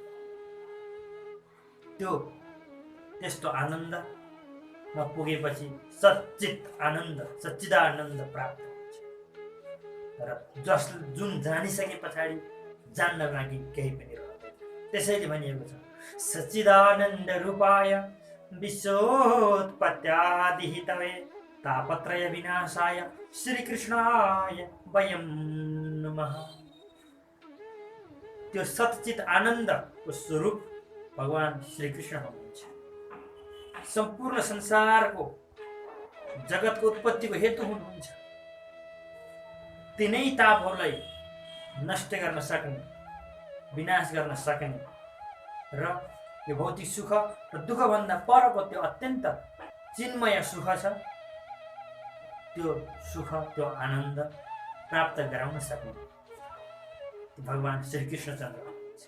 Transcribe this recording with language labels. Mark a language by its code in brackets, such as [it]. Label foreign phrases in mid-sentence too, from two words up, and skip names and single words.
[ne] त्यस्तो आनन्दमा पुगेपछि सच्चित आनन्द, सच्चिदानन्द प्राप्त हुन्छ। र जुन जानिसके पछाडि जान्न लागि केही पनि रहँदैन। त्यसैले भनिएको छ, [sa] सच्चिदानन्द रूपाय विश्वोत्पत्त्यादिहेतवे तापत्रय विनाशाय श्रीकृष्णाय वयं नमः। [ne] त्यो सच्चित आनन्दको स्वरूप भगवान श्रीकृष्ण हुनुहुन्छ। सम्पूर्ण संसारको, जगतको उत्पत्तिको हेतु हुनुहुन्छ। तिनै तापहरूलाई नष्ट गर्न सक्ने, विनाश गर्न सक्ने र यो भौतिक सुख र दुःखभन्दा परको त्यो अत्यन्त चिन्मय सुख छ, त्यो सुख, त्यो आनन्द प्राप्त गराउन सक्ने भगवान श्रीकृष्ण चन्द्र हुनुहुन्छ।